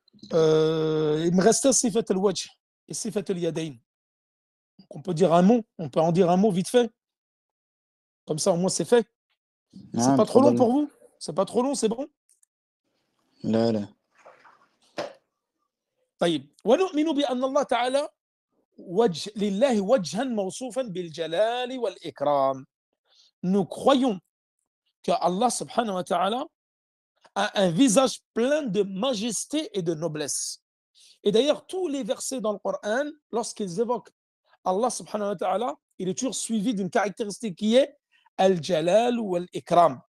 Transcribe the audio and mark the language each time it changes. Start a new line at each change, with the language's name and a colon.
French: Il me restait Sifat al-Wajh et Sifat al-Yadayn. On peut dire un mot, on peut en dire un mot vite fait. Comme ça, au moins, c'est fait. C'est pas trop long pour vous? C'est pas trop long, c'est bon?
Arabic: لا لا. طيب ونؤمن بأن الله تعالى لله وجها موصوفا بالجلال والإكرام.
French: Nous croyons que Allah subhanahu wa ta'ala a un visage plein de majesté et de noblesse. Et d'ailleurs, tous les versets dans le Coran, lorsqu'ils évoquent Allah subhanahu wa ta'ala, il est toujours suivi d'une caractéristique qui est al-jalal ou al-ikram.